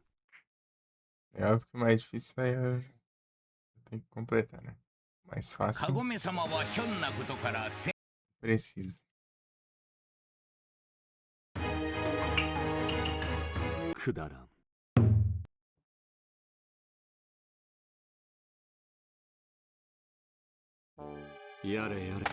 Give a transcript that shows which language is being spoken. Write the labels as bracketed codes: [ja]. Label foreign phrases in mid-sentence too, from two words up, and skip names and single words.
[pt] É óbvio que o mais difícil vai. Eu tenho que completar, né? Mais [ja] カ [pt] fácil. [ja] ゴメ様はひょんなことから [pt] Precisa. [ja] くだらん。やれやれ。